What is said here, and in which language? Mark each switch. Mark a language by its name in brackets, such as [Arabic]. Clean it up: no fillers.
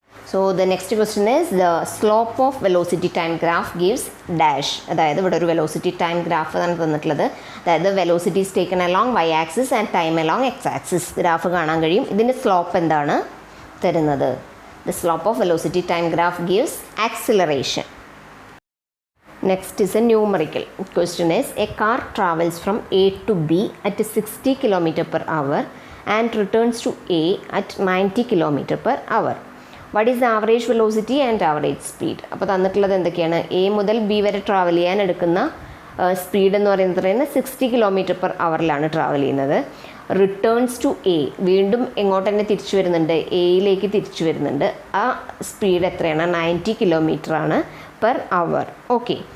[English] So the next question is the slope of velocity time graph gives dash. [Malayalam] അതായത് ഇവിടെ ഒരു velocity time graph ആണ് തന്നിട്ടുള്ളത്. അതായത് [English] velocity is taken along Y axis and time along X axis [Malayalam] graph കാണാൻ കഴിയും. ഇതിൻ്റെ slope എന്താണ് തരുന്നത്? [English] The slope of velocity time graph gives acceleration. Next is a numerical. Question is a car travels from A to B at 60 km per hour and returns to A at 90 km per hour. What is the average velocity and average speed? [Malayalam] അപ്പോൾ തന്നിട്ടുള്ളത് എന്തൊക്കെയാണ്? A മുതൽ B വരെ travel ചെയ്യാൻ എടുക്കുന്ന speed എന്ന് പറയുന്നത് 60 km/h travel ചെയ്യുന്നത്. റിട്ടേൺസ് ടു എ, വീണ്ടും എങ്ങോട്ട് തന്നെ തിരിച്ചു വരുന്നുണ്ട്, എയിലേക്ക് തിരിച്ചു വരുന്നുണ്ട്. ആ സ്പീഡ് എത്രയാണ്? 90 km/h. ഓക്കെ.